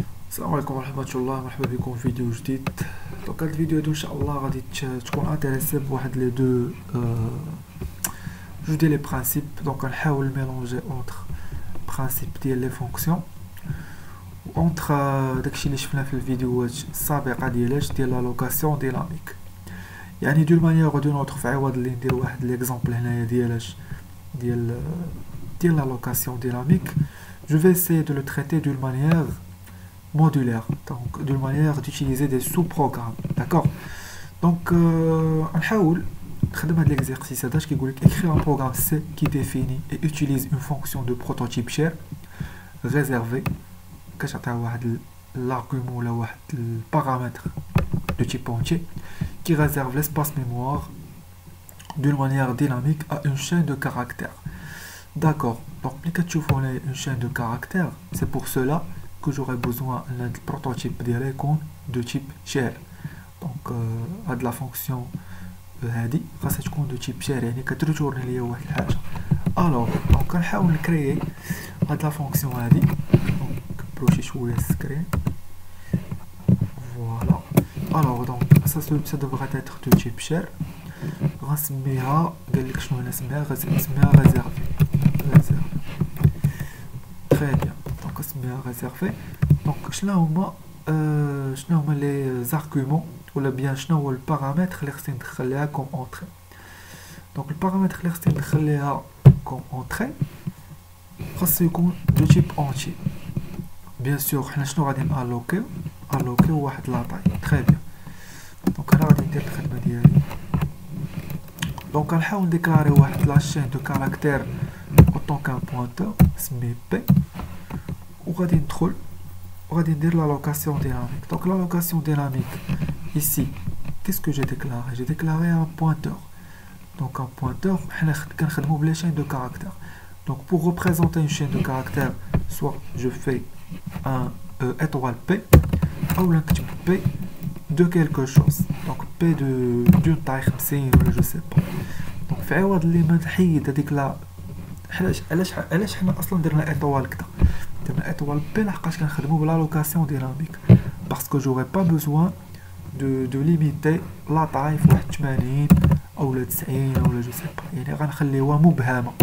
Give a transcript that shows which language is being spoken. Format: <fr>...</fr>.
<ar>السلام عليكم ورحمة الله، مرحبا بكم في فيديو جديد. دونك هاد الفيديو هادو ان شاء الله غادي تكون انتريسي بواحد لي دو جوج ديال لي برانسيپ. دونك غنحاول ميلونجي اونتر برانسيپ ديال لي فونكسيون و اونتر داكشي اللي شفنا في الفيديوهات السابقه ديال</ar> <fr>لا لوكاسيون ديناميك.</fr> <ar>يعني دو مانيير او دو نوتر، في عوض اللي ندير واحد ليكزامبل هنايا ديال la location dynamique,</ar> <fr>je vais essayer de le traiter d'une manière modulaire, donc d'une manière d'utiliser des sous-programmes, d'accord. Donc on</fr> <ar>حاول نخدم هاد</ar> <fr>l'exercice هذا qui يقول لك écrire un programme C qui définit et utilise une fonction de prototype share réservée</fr> <ar>كتعطيها واحد</ar> <fr>l'argument</fr> <ar>ولا واحد البارامتر</ar> <fr>de type entier qui réserve l'espace mémoire d'une manière dynamique à une chaîne de caractères. D'accord, donc si vous avez une chaîne de caractères, c'est pour cela que j'aurai besoin d'un prototype de type share. Donc de la fonction</fr> <ar>هذه خاصها تكون</ar> <fr>de type share،</fr> <ar>يعني كترجورني ليا واحد الحاجه. alors donc غنحاول نكريي هاد لا فونكسيون هذه. دونك بروشي شويه سكرين فوالا.</ar> <fr>alors donc ça devrait être de type share.</fr> <ar>غنسميها، قال لك شنو نسميها، غنسميها réservé.</ar> <fr>Très bien, donc c'est réservé.</fr> <ar>Donc شنو هما les arguments ولا bien شنو هو البارامتر اللي خصني ندخليها</ar> <fr>comme entrée.</fr> <ar>donc البارامتر اللي خصني ندخليها</ar> <fr>comme entrée</fr> <ar>خاصو يكون</ar> <fr>de type entier. bien sûr</fr> <ar>حنا شنو غادي alloquer واحد لا طاي.</ar> <fr>très bien, donc</fr> <ar>انا غادي ندير الخدمه ديالي.</ar> <fr>donc غنحاول نديكلاري واحد لا chaîne de caractères autant qu'un pointeur</fr> <ar>اسميه P وغادي ندخل وغادي ندير</ar> <fr>la location dynamique. donc la location dynamique ici, qu'est-ce que j'ai déclaré? j'ai déclaré un pointeur. donc un pointeur</fr> <ar>حنا كنخدمو بلا</ar> <fr>chaîne de caractères. donc pour représenter une chaîne de caractères, soit je fais un étoile P ou</fr> <ar>نكتب P</ar> <fr>de quelque chose. donc P d'une taille 50</fr> <ar>ولا</ar> <fr>je sais pas.</fr> <ar>donc في عوض اللي ما نحيد هذيك لا علاش حنا اصلا درنا ايطوال كدا، درنا ايطوال بي لحقاش كنخدمو بلا لوكاسيون ديناميك، باسكو جوغي با بوزوان دو ليميتي لا طاي في واحد 80 اولا 90 اولا جو سي با، يعني غنخليوها مبهمه.</ar>